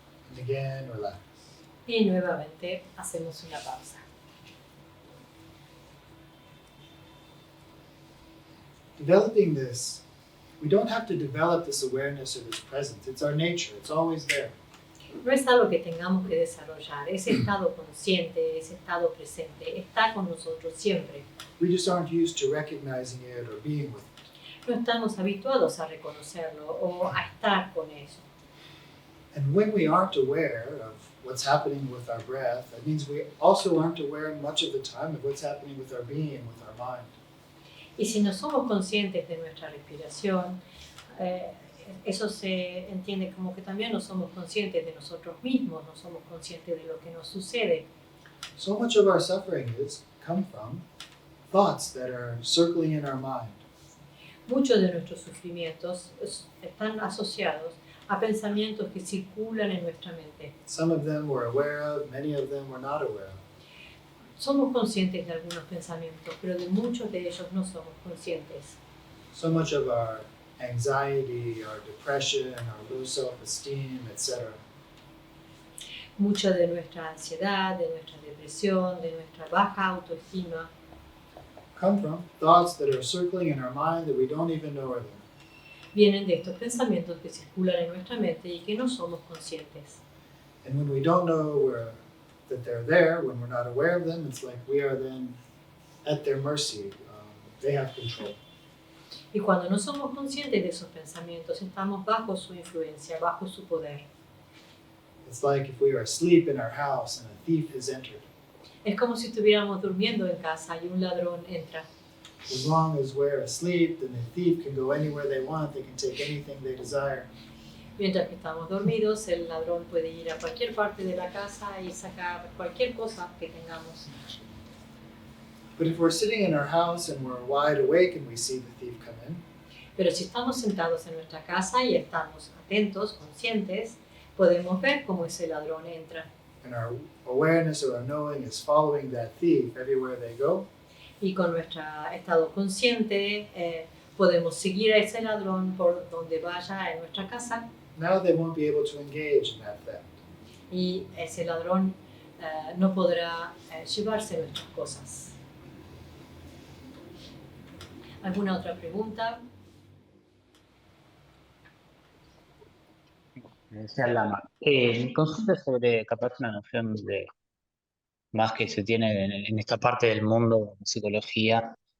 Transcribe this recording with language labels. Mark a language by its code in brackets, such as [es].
[en] And again, relax. [es] Y nuevamente hacemos una pausa. [en] Developing this, we don't have to develop this awareness or this presence. It's our nature. It's always there. [es] No es algo que tengamos que desarrollar. Ese estado consciente, ese estado presente, está con nosotros siempre. [en] We just aren't used to recognizing it or being with it. [es] No estamos habituados a reconocerlo o a estar con eso. [en] And when we aren't aware of what's happening with our breath, that means we also aren't aware much of the time of what's happening with our being, with our mind. [es] Y si no somos conscientes de nuestra respiración, eso se entiende como que también no somos conscientes de nosotros mismos, no somos conscientes de lo que nos sucede. [en] So much of our suffering come from thoughts that are circling in our mind. [es] Muchos de nuestros sufrimientos están asociados a pensamientos que circulan en nuestra mente. [en] Some of them we're aware of, many of them we're not aware of. [es] Somos conscientes de algunos pensamientos, pero de muchos de ellos no somos conscientes. [en] So much of our anxiety, our depression, our low self-esteem, etc. [es] Mucha de nuestra ansiedad, de nuestra depresión, de nuestra baja autoestima, [en] come from thoughts that are circling in our mind that we don't even know are there. [es] vienen de estos pensamientos que circulan en nuestra mente y que no somos conscientes. [en] And when we don't know that they're there, when we're not aware of them, it's like we are then at their mercy. They have control. [es] Y cuando no somos conscientes de esos pensamientos, estamos bajo su influencia, bajo su poder. [en] It's like if we are asleep in our house and a thief has entered. [es] Es como si estuviéramos durmiendo en casa y un ladrón entra. [en] As long as we're asleep, then the thief can go anywhere they want. They can take anything they desire. [es] Mientras que estamos dormidos, el ladrón puede ir a cualquier parte de la casa y sacar cualquier cosa que tengamos. [en] But if we're sitting in our house and we're wide awake and we see the thief come in, [es] Pero si estamos sentados en nuestra casa y estamos atentos, conscientes, podemos ver cómo ese ladrón entra. [en] and our awareness or our knowing is following that thief everywhere they go, [es] Y con nuestro estado consciente podemos seguir a ese ladrón por donde vaya en nuestra casa [en] Now they won't be able to engage in that theft. [es] y ese ladrón no podrá llevarse nuestras cosas. ¿Alguna otra pregunta? Me decía Lama. Mi consulta es sobre capaz una noción de más que se tiene en esta parte del mundo de psicología.